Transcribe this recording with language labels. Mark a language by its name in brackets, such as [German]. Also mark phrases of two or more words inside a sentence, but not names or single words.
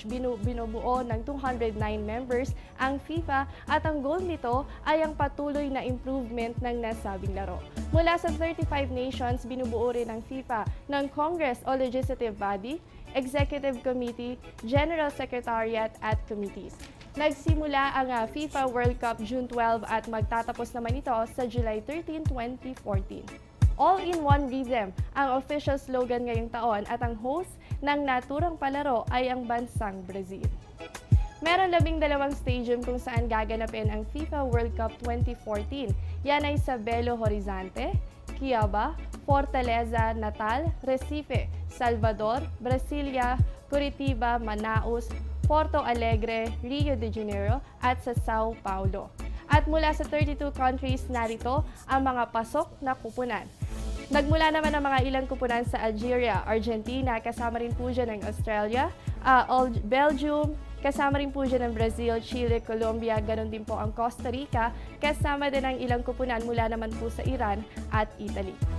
[Filipino] Binubuo ng 209 members ang FIFA at ang goal nito ay ang patuloy na improvement ng nasabing laro. Mula sa 35 nations, binubuo rin ng FIFA ng Congress o Legislative Body, Executive Committee, General Secretariat at Committees. Nagsimula ang FIFA World Cup June 12 at magtatapos naman ito sa July 13, 2014. All-in-one rhythm ang [English] official slogan [Filipino] ngayong taon at ang host ng naturang palaro ay ang bansang Brazil. Meron 12 stadium kung saan gaganapin ang FIFA World Cup 2014. Yan ay sa Belo Horizonte, Quiaba, Fortaleza, Natal, Recife, Salvador, Brasilia, Curitiba, Manaus, Porto Alegre, Rio de Janeiro at sa Sao Paulo. At mula sa 32 countries, narito ang mga pasok na kupunan. Nagmula naman ang mga ilang kupunan sa Algeria, Argentina, kasama rin po dyan ng Australia, Belgium, kasama rin po dyan ng Brazil, Chile, Colombia, ganon din po ang Costa Rica, kasama din ang ilang kupunan mula naman po sa Iran at Italy.